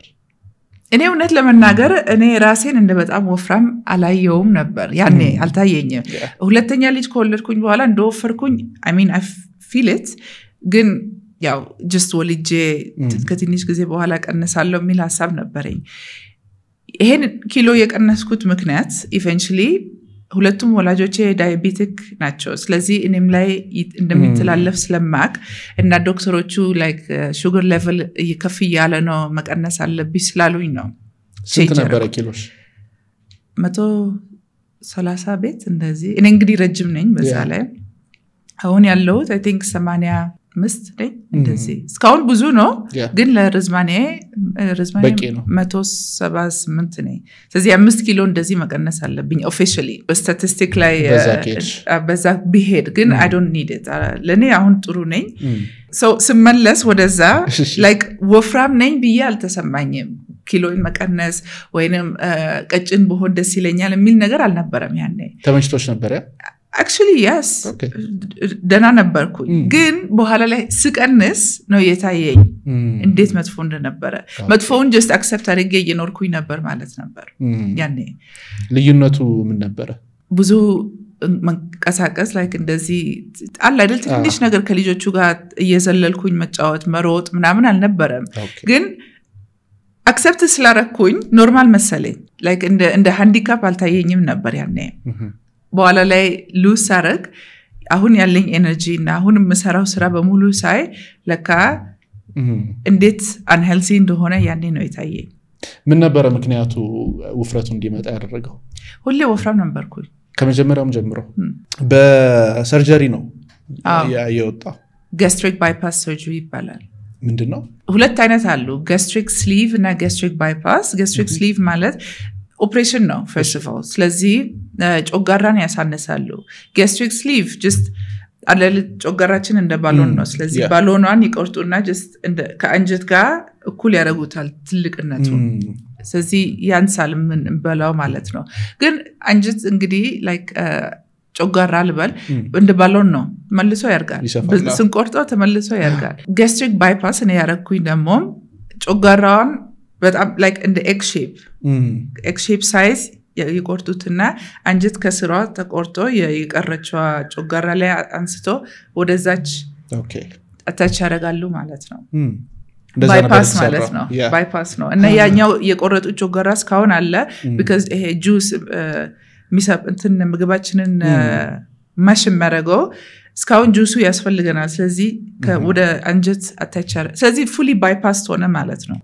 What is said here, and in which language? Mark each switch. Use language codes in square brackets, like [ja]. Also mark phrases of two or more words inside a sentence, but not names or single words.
[am] እኔ እውነት ለመናገር እኔ ራሴን እንደ በጣም ወፍራም አላየውም ነበር ያኔ አልታየኝም ሁለተኛ ልጅ ከወለድኩኝ በኋላ እንደወፈርኩኝ [en] I mean I feel it [am] ግን ያው just ወልጄ ከትንሽ ጊዜ በኋላ ቀነሳለሁ የሚል ሐሳብ ነበረኝ ይሄን ኪሎ የቀነስኩት ምክንያት eventually ሁለቱም ወላጆቼ ዳያቤቲክ ናቸው ስለዚህ እኔም ላይ እንደሚተላለፍ ስለማቅ እና ዶክተሮቹ [en] like sugar level [am] ይከፍ ያለ ነው መቀነስ አለብኝ ስላሉኝ ነው ስንት ነበር ኪሎሽ 130 ቤት እንደዚህ እኔ እንግዲህ ረጅም ነኝ በዛ ላይ አሁን ያለው [en] I think [am] 80 ነኝ እንደዚህ እስካሁን ብዙ ነው ግን ለርዝማኔ 178 ነኝ ስለዚህ 5 ኪሎ እንደዚህ መቀነስ አለብኝ ኦፊሻሊ በስታቲስቲክ ላይ በዛ ቢሄድ ግን [en] I don't need it [am] ለኔ አሁን ጥሩ ነኝ so ስመለስ ወደዛ like ወፍራም ነኝ ብዬ አልተሰማኝም ኪሎን መቀነስ ወይንም ቀጭን በሆን ደስ ይለኛል የሚል ነገር አልነበረም ያኔ ተመችቶሽ ነበር [en] actually yes [am] ደና ነበርኩኝ ግን በኋላ ላይ ስቀንስ ነው የታየኝ እንዴት መጥፎ እንደነበረ መጥፎውን [en] just accept [am] አድርጌ እየኖርኩኝ ነበር ማለት ነበር ያኔ ልዩነቱ ምን ነበር ብዙ መንቀሳቀስ like እንደዚህ አለ አይደል ትንሽ ነገር ከልጆቹ ጋር እየዘለልኩኝ መጫወት መሮጥ ምናምን አልነበረም ግን accept ስላረኩኝ ኖርማል መሰለኝ like እንደ ሃንዲካፕ አልታየኝም ነበር ያኔ በኋላ ላይ ሉዝ አረግ አሁን ያለኝ ኤነርጂ እና አሁን መሰራው ስራ በሙሉ ሳይ ለካ እንዴት unhealthy እንደሆነ ያኔ ነው የታየኝ ምን ነበር ምክንያቱ ውፍረቱ እንዲመጣ ያደረገው ሁሌ ወፍራም ነበርኩኝ ከመጀመሪያውም ጀምሮ በሰርጀሪ ነው ያየወጣው [en] gastric bypass surgery [am] ይባላል ምንድነው ሁለት አይነት አሉ [en] gastric sleeve [am] እና [en] gastric bypass gastric sleeve [am] ማለት ኦፕሬሽን ነው [en] first of all [am] ስለዚህ ጮጋራን ያሳነሳሉ [en] gastric sleeve just [am] አለል ጮጋራችን እንደ ባሎን ነው ስለዚህ ባሎኗን ይቆርጡና just እንደ ከአንጀት ጋር እኩል ያረጉታል ትልቅነቱ ስለዚህ ያንሳል ምን በላው ማለት ነው ግን አንጀት እንግዲህ like ጮጋራ ልበል እንደ ባሎን ነው መልሶ ያርጋል ስንቆርጠው ተመልሶ ያርጋል [en] gastric bypass [am] እኔ ያረኩኝ ደግሞ ጮጋራውን በጣም like [en] in the egg shape size [am] ይቆርጡትና አንጀት ከስሯ ተቆርጦ የቀረችው ጮጋራ ላይ አንስቶ ወደዛች አታች ያረጋሉ ማለት ነው bypass ማለት ነው bypass ነው እና ያኛው የቆረጡ ጮጋራ እስካሁን አለ because ይሄ juice ሚሳብ እንትን ምግባችንን ማሽመረገው እስካሁን ጁሱ ያስፈልገናል ስለዚህ ወደ አንጀት አታቻለ ስለዚህ [en] fully bypassed [am] ሆነ ማለት ነው